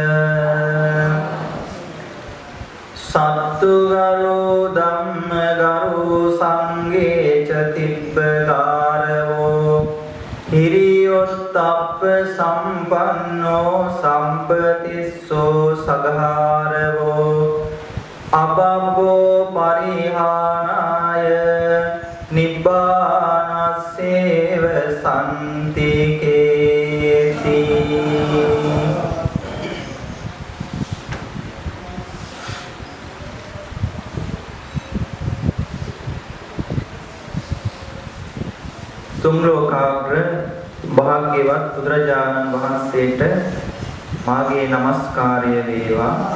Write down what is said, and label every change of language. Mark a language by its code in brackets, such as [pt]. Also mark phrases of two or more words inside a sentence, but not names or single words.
[pi] සත්තුගරෝ ධම්මගරෝ සංඝේ ච තිබ්බකාරවෝ හිරියොත්තප්ප සම්පන්නෝ සම්පතිස්සෝ සගහාරවෝ අබබ්බෝ පරිහානාය නිබ්බානස්සේව සම්තිකේති. [si] තුම් ලෝකාග්‍ර භාග්‍යවත් බුදුරජාණන් වහන්සේට මාගේ নমස්කාරය වේවා.